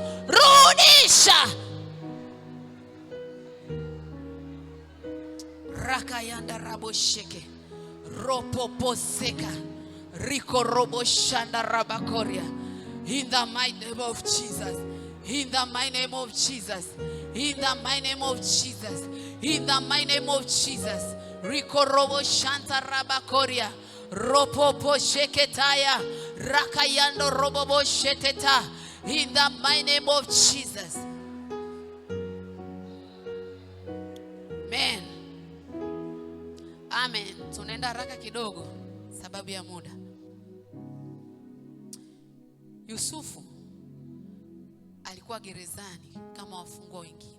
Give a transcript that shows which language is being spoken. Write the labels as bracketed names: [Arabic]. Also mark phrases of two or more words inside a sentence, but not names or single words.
[English] Rudisha. Rakayanda rabo sheke. Ropoposeka. Riko robo shanda rabakoria. In the mighty name of Jesus. In the mighty name of Jesus. In the mighty name of Jesus. In the mighty name of Jesus. Riko robo shanta rabakoria. Ropopo sheketaya. Rakayando robobo sheteta. In the mighty name of Jesus. Amen. Amen. [Swahili] Tunaenda haraka kidogo sababu ya muda. Yusufu alikuwa gerezani kama wafungwa wengine.